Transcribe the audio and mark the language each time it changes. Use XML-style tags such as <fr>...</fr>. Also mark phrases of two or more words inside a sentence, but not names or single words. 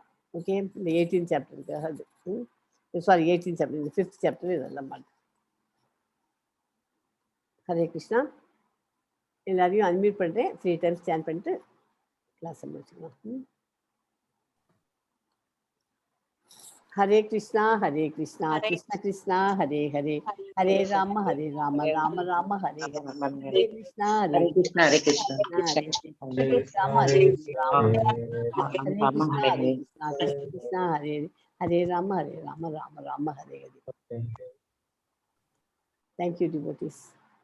<ta>ஓகே, இந்த 18th சாப்டருக்காக அது சாரி 18th சாப்டர், இந்த 5th சாப்டர் இதெல்லாம் மாட்டேன். ஹரே கிருஷ்ணா. எல்லாரையும் அன்மியூட் பண்ணுறேன். 3</ta> <en>times stand</en> <ta>பண்ணிட்டு கிளாஸை முடிச்சுக்கலாம்.</ta> <sa>हरे कृष्ण कृष्ण कृष्ण हरे हरे हरे राम राम राम हरे हरे. हरे कृष्ण, हरे कृष्ण हरे कृष्ण. Hare Hare राम राम. Ram Hare Rama, Krishna, हरे हरे. कृष्ण हरे राम राम राम हरे हरे.</sa> <en>Thank you, devotees.</en>